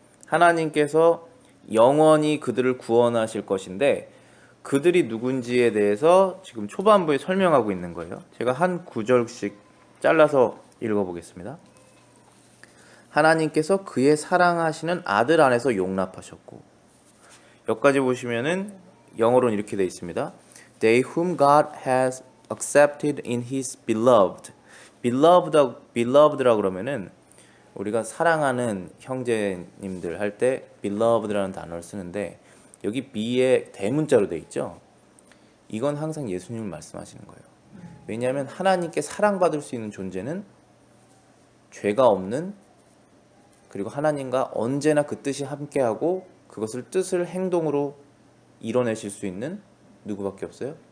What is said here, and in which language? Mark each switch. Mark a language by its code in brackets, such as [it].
[ko] 하나님께서 영원히 그들을 구원하실 것인데 그들이 누군지에 대해서 지금 초반부에 설명하고 있는 거예요. 제가 한 구절씩 잘라서 읽어보겠습니다. 하나님께서 그의 사랑하시는 아들 안에서 용납하셨고 여기까지 보시면은 영어로는 이렇게 되어 있습니다. [en] They whom God has accepted in His beloved. [ko] beloved라고 그러면은 우리가 사랑하는 형제님들 할 때 beloved라는 단어를 쓰는데 여기 be에 대문자로 되어 있죠. 이건 항상 예수님을 말씀하시는 거예요. 왜냐하면 하나님께 사랑받을 수 있는 존재는 죄가 없는 그리고 하나님과 언제나 그 뜻이 함께하고 그것을 뜻을 행동으로 이뤄내실 수 있는 누구밖에 없어요?